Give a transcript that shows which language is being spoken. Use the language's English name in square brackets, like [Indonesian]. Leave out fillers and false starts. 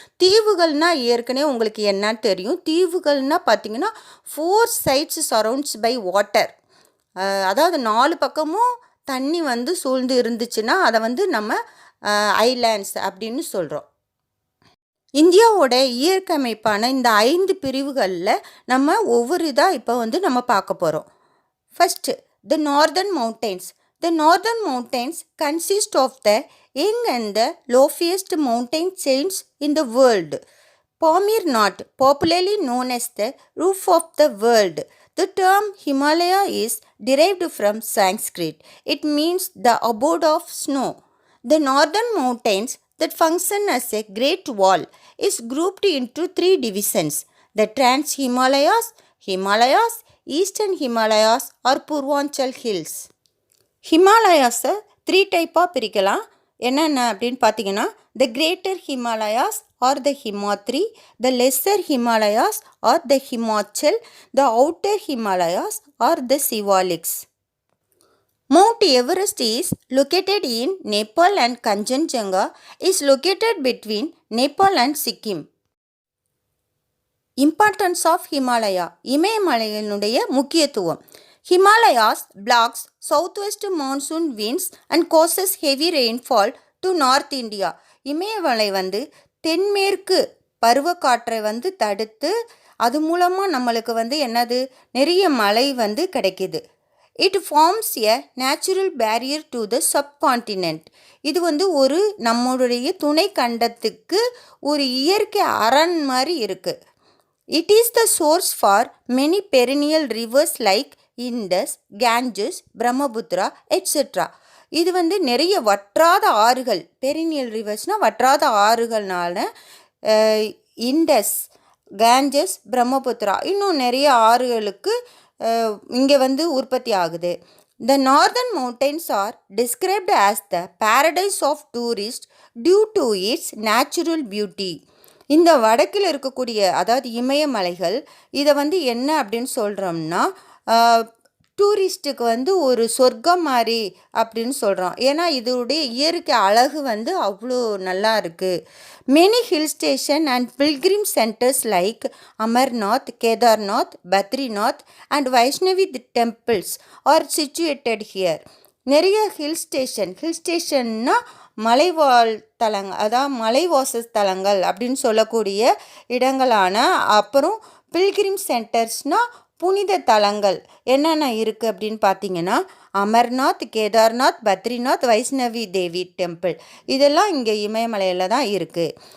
[Tamil] தீவுகள்னால் ஏற்கனவே உங்களுக்கு என்னன்னு தெரியும். தீவுகள்னால் பார்த்தீங்கன்னா [English] 4 sides surrounds by water. [Tamil] அதாவது 4 பக்கமும் தண்ணி சூழ்ந்து இருந்துச்சுன்னா அதை நம்ம ஐலாண்ட்ஸ் அப்படின்னு சொல்கிறோம். இந்தியாவோட இயற்கை அமைப்பான இந்த 5 பிரிவுகளில் நம்ம ஒவ்வொரு இதாக இப்போ நம்ம பார்க்க போகிறோம். [English] First, the northern mountains. The northern mountains consist of the young and the loftiest mountain chains in the world. Pamir Knot, popularly known as the roof of the world. The term Himalaya is derived from Sanskrit. It means the abode of snow. The northern mountains that function as a great wall is grouped into three divisions: the Trans-Himalayas, Himalayas, Eastern Himalayas or Purvanchal Hills. [Tamil] ஹிமாலயாஸை three டைப்பாக பிரிக்கலாம். என்னென்ன அப்படின்னு பார்த்தீங்கன்னா, [English] The greater Himalayas are the Himadri, the lesser Himalayas are the Himachal, the outer Himalayas are the Shivaliks. Mount Everest is located in Nepal and Kanchenjunga is located between Nepal and Sikkim. Importance of Himalaya. [Tamil] இமயமலையினுடைய முக்கியத்துவம். [English] Himalayas blocks southwest monsoon winds and causes heavy rainfall to North India. [Tamil] இமயமலை தென்மேற்கு பருவக்காற்றை தடுத்து அது மூலமாக நம்மளுக்கு என்னது நிறைய மழை கிடைக்குது. [English] It forms a natural barrier to the subcontinent. [Tamil] இது ஒரு நம்மளுடைய துணை கண்டத்துக்கு ஒரு இயற்கை அரண் மாதிரி இருக்குது. [English] It is the source for many perennial rivers like Indus, Ganges, Brahmaputra, etc. [Tamil] இது நிறைய வற்றாத ஆறுகள், பெரினியல் ரிவர்ஸ்னால் வற்றாத ஆறுகள்னால இண்டஸ், கேஞ்சஸ், பிரம்மபுத்திரா இன்னும் நிறைய ஆறுகளுக்கு இங்கே உற்பத்தி ஆகுது. [English] The northern mountains are described as the paradise of tourists due to its natural beauty. [Tamil] இந்த வடக்கில் இருக்கக்கூடிய அதாவது இமயமலைகள் இதை என்ன அப்படின்னு சொல்கிறோம்னா டூரிஸ்ட்டுக்கு ஒரு சொர்க்கம் மாதிரி அப்படின்னு சொல்கிறோம். ஏன்னா இதோடைய இயற்கை அழகு அவ்வளோ நல்லா இருக்குது. [English] Many hill station and pilgrim centers like Amarnath, Kedarnath, Badrinath and Vaishnavi temples are situated here. [Tamil] நிறைய ஹில் ஸ்டேஷன்னா மலைவாழ் தலங்கள், அதாவது மலைவாச தலங்கள் அப்படின்னு சொல்லக்கூடிய இடங்களான, அப்புறம் பில்கிரிம் சென்டர்ஸ்னால் புனித தலங்கள் என்னென்ன இருக்குது அப்படின்னு பார்த்தீங்கன்னா அமர்நாத், கேதார்நாத், பத்ரிநாத், வைஷ்ணவி தேவி டெம்பிள் இதெல்லாம் இங்கே இமயமலையில் தான் இருக்குது.